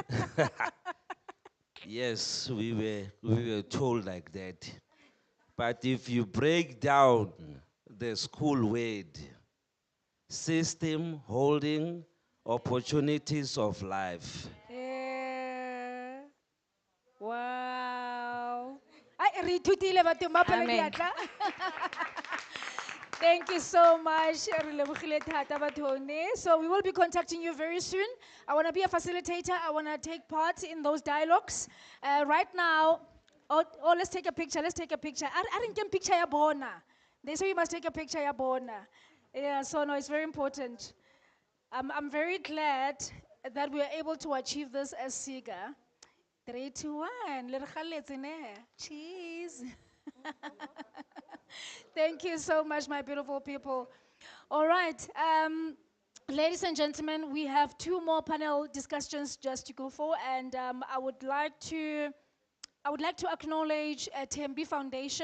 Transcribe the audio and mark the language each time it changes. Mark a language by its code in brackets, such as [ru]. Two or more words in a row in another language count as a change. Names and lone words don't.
[en] Yes, we were told like that. But if you break down the school word, system holding opportunities of life. Yeah. Wow. Ay, [tn] re ithutile bathong ba pele [en] Amen. [tn] diatla. [en] Thank you so much. [tn] Re lebogile thata bathong ne. [en] So we will be contacting you very soon. I want to be a facilitator. I want to take part in those dialogues. Right now, let's take a picture. Let's take a picture. I didn't get a picture [tn] ya bona. [en] They say you must take a picture [tn] ya bona. [en] Yeah, so no, it's very important. I'm very glad that we are able to achieve this as SIGA. 3, 2, 1. [tn] Le re kgalletse ne. [en] Cheese. Thank you so much, my beautiful people. All right. Ladies and gentlemen, we have 2 more panel discussions just to go for, and I would like to acknowledge Tembi Foundation.